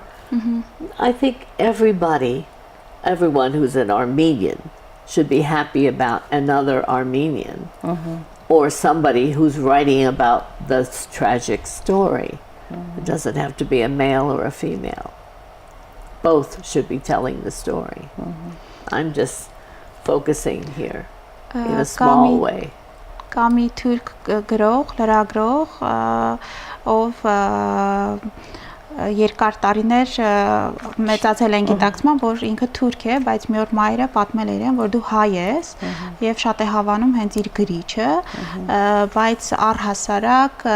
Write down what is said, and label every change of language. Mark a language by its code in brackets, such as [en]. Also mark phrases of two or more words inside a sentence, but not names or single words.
[en] I think everyone who's an Armenian should be happy about another Armenian or somebody who's writing about this tragic story. It doesn't have to be a male or a female. Both should be telling the story. I'm just focusing here in a small way. [hy] Կամի թուրք գրող, լրագրող, ով երկար տարիներ մեծացել են գիտակցման, որ ինքը թուրք է, բայց մի օր մայրը պատմել է իրեն, որ դու հայ ես եւ շատ է հավանում հենց իր գրիչը, բայց առհասարակ